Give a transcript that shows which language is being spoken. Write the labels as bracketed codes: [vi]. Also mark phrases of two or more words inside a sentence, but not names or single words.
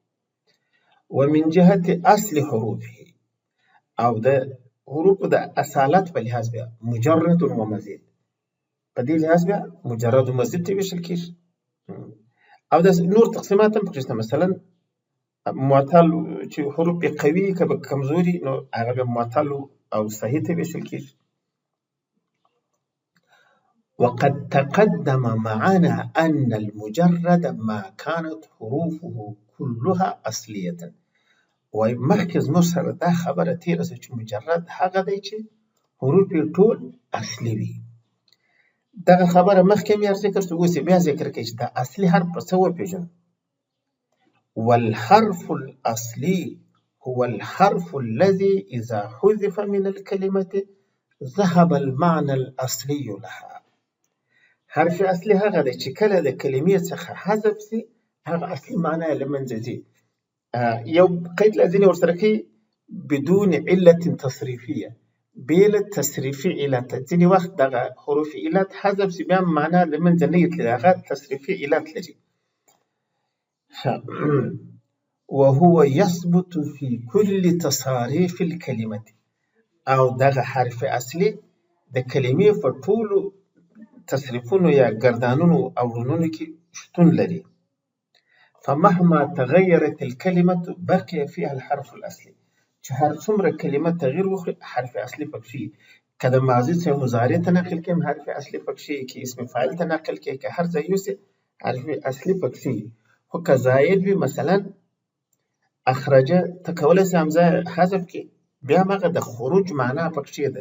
[ar] ومن جهت اصل حروفه، [ps] او د حروفو د اصالت په لحاظ بیا مجرد و مزید، په دې لحاظ بیا مجرد و مزید ته ویشل کېږي. او د نور تقسیمات هم پکښې شته، مثلا معتل چې حروف یې قوي که کمزوري نو هغه بیا معتل او صحیح ته ویشل کېږي. [ar] وقد تقدم معنا أن المجرد ما كانت حروفه كلها أصلية. [ps] وای مخکې زموږ سره دا خبره تېره شوه چې مجرد هغه دی چې حروف یې ټول اصلي وي. دغه خبره مخکې مې ذکر شوه، اوس یې بیا ذکر کوي چې دا اصلي حرف په څه وپېژنو. [ar] والحرف الأصلي هو الحرف الذي إذا حذف من الكلمة ذهب المعنى الأصلي لها. [ps] حرف اصلي هغه دی چې کله د کلمې څخه حذف سي هغه اصلي معنا یې له منځه ځي. یو قید لازم ورسره کوي [ar] بدون علة تصریفیه، [ps] بې له تصریفي علت. ځینې وخت دغه حروف علت حذف سي بیا معنا له منځه نه تلي، هغه تصریفي علت لري. [ar] وهو يثبت في كل تصاريف الكلمة. [ps] او دغه حرف اصلي د کلمې په ټولو تصریفونو یا گردانونو او رونونو کې شتون لري. [ar] فمهما تغيرت الكلمة بقي فيها الحرف الأصلي. [ps] چې هر څومره کلمه تغییر وکړي حرف اصلي پکښې، که د ماضي څخه مضارع ته نقل کړي حرف اصلي پکښې، که اسم فاعل ته نقل کړي، که هر ځای یوسي حرف اصلي پکښې. خو که زائد وي مثلا اخرجه ته کولی سي همزه حذف کړي، بیا هغه د خروج معنا پکښې ده.